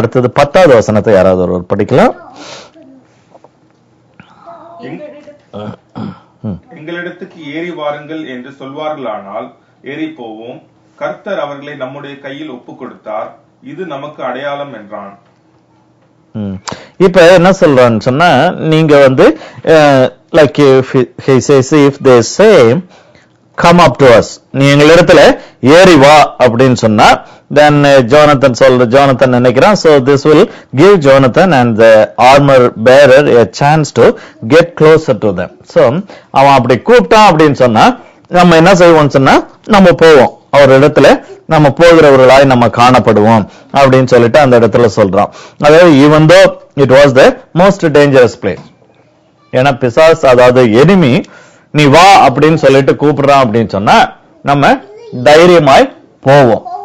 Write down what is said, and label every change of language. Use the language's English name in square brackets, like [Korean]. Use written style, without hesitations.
[Tamil] அடுத்தது 10வது வசனத்தை யாராவது ஒருவர் படிக்கலாம். எங்களிடத்துக்கு ஏறி வாருங்கள் என்று சொல்வார்களானால் ஏறி போவோம். கர்த்தர் அவர்களை நம்முடைய கையில் ஒப்பு கொடுத்தார், இது நமக்கு அடையாளம் என்றான். இப்ப என்ன சொல்றான்னு சொன்னா, நீங்க [English] like if he says, if they say come up to us, [Tamil] நீ எங்களிடத்துல ஏறி வா அப்படின்னு சொன்னா, [English] then Jonathan நினைக்கிறான், so this will give Jonathan and the armor bearer a chance to get closer to them. [Tamil] So அவன் அப்படி கூப்பிட்டான் அப்படின்னு சொன்னா நம்ம என்ன செய்வோம் சொன்னா, நம்ம போவோம், அவர் இடத்துல நம்ம போகிறவர்களாய் நம்ம காணப்படுவோம் அப்படின்னு சொல்லிட்டு அந்த இடத்துல சொல்றான். அதாவது [English] even though it was the most dangerous place, [Tamil] ஏன்னா பிசாஸ் அதாவது எனிமி நீ வா அப்படின்னு சொல்லிட்டு கூப்பிடுறான் அப்படின்னு சொன்னா நம்ம தைரியமாய் போவோம்.